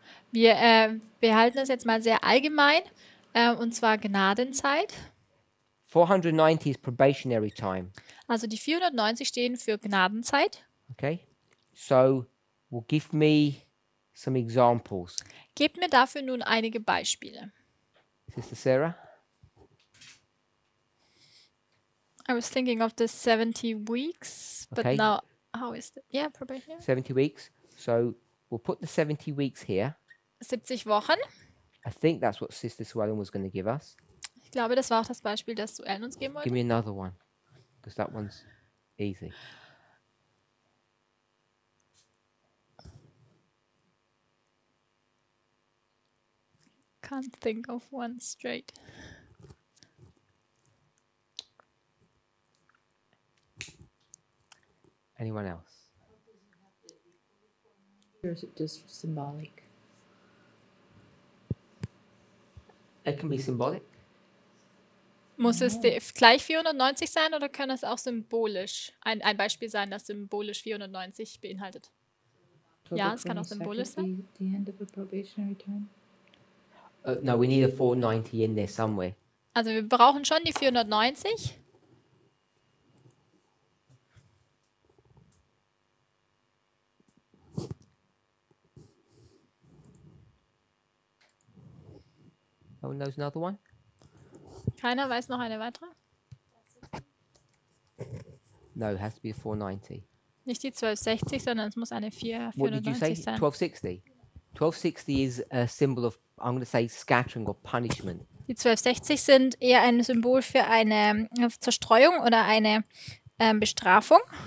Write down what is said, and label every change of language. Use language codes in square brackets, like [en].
[de] Wir behalten das jetzt mal sehr allgemein, und zwar Gnadenzeit. [en] 490 is probationary time. [de] Also die 490 stehen für Gnadenzeit. [en] Okay, so well, give me some examples. [de] Gebt mir dafür nun einige Beispiele. [en] Sister Sarah? I was thinking of the 70 weeks, but Okay. now how is it? Yeah, probation. 70 weeks. So we'll put the 70 weeks here. [de] 70 Wochen. [en] I think that's what Sister Suellen was going to give us. [de] Ich glaube, das war auch das Beispiel, das Suellen uns geben [en] Give [de] wollte. [en] me another one, because that one's easy. Can't think of one straight. Anyone else? or is it just symbolic? It can be symbolic. [de] Muss es gleich 490 sein oder kann es auch symbolisch ein Beispiel sein, das symbolisch 490 beinhaltet? Ja, es kann auch symbolisch sein. [en] The end of a probationary time? No, we need a 490 in there somewhere. [de] Also wir brauchen schon die 490. [en] No one knows another one? [de] Keiner weiß noch eine weitere? [en] No, it has to be a 490. [de] Nicht die 1260, sondern es muss eine [en] What did you say? [de] 490 sein. [en] 1260? 1260 is a symbol of, I'm going to say, scattering or punishment. [de] Die 1260 sind eher ein Symbol für eine Zerstreuung oder eine Bestrafung.